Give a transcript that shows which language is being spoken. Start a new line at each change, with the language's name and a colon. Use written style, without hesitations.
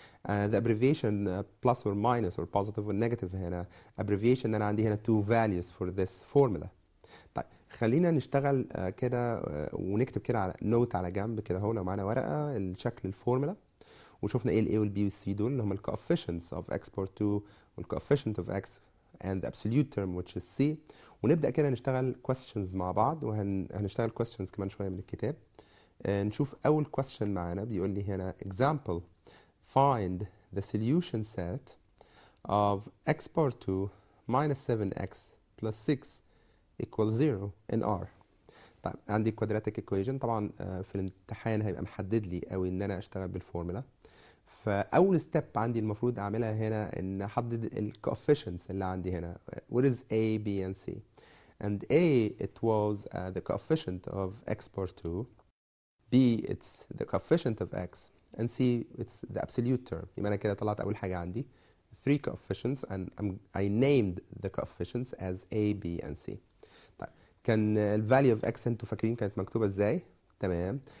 English: The abbreviation plus or minus or positive or negative هنا abbreviation
Arabic: أنا عندي هنا
English: two values for this formula.
Arabic: طيب خلينا نشتغل كده ونكتب كده على نوت على جنب كده اهو لو معانا ورقة الشكل الفورمولا. وشوفنا ايه الاي والبي والسي دول اللي هم ال
English: coefficients of x power 2 وال coefficient of x and the absolute term which is c.
Arabic: ونبدأ كده نشتغل questions مع بعض وهنشتغل questions كمان شوية من الكتاب. نشوف أول
English: question
Arabic: معانا بيقول لي هنا
English: example find the solution set of x power 2 minus 7x plus 6 equals 0 in R.
Arabic: طيب عندي quadratic equation طبعا في الامتحان هيبقى محدد لي قوي ان انا اشتغل بالفورمولا. فاول ستيب عندي المفروض اعملها هنا ان احدد ال coefficients اللي عندي هنا.
English: what is a b and c. and a it was the coefficient of x power 2, b it's the coefficient of x, and c it's the absolute term.
Arabic: يبقى انا كده طلعت اول حاجه عندي
English: three coefficients and I named the coefficients as a b and c.
Arabic: طيب كان ال
English: value of x
Arabic: انتوا فاكرين كانت مكتوبه ازاي؟ تمام.